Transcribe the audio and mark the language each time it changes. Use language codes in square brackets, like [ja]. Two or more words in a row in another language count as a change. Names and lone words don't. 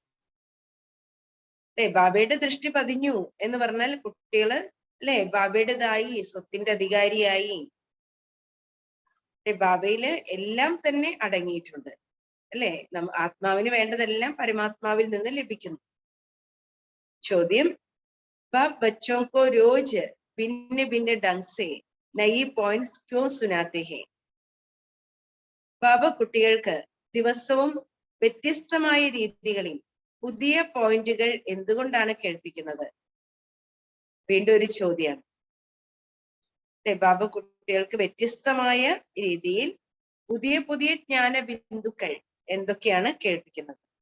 [ml] അല്ലെ, ബാബയുടെ ദൃഷ്ടി പതിഞ്ഞു എന്ന് പറഞ്ഞാൽ കുട്ടികള് അല്ലെ ബാബയുടേതായി, സ്വത്തിന്റെ അധികാരിയായി. ബാബയില് എല്ലാം തന്നെ അടങ്ങിയിട്ടുണ്ട്. അല്ലെ, ആത്മാവിന് വേണ്ടതെല്ലാം പരമാത്മാവിൽ നിന്ന് ലഭിക്കുന്നു. ചോദ്യം, [hi] बाप बच्चों को रोज भिन्न भिन्न ढंग से नई पॉइंट्स क्यों सुनाते हैं? [ml] ബാബ കുട്ടികൾക്ക് ദിവസവും വ്യത്യസ്തമായ രീതികളിൽ പുതിയ പോയിന്റുകൾ എന്തുകൊണ്ടാണ് കേൾപ്പിക്കുന്നത്? വീണ്ടും ഒരു ചോദ്യമാണ്. ബാബ കുട്ടികൾക്ക് വ്യത്യസ്തമായ രീതിയിൽ പുതിയ പുതിയ ജ്ഞാന ബിന്ദുക്കൾ എന്തൊക്കെയാണ് കേൾപ്പിക്കുന്നത്?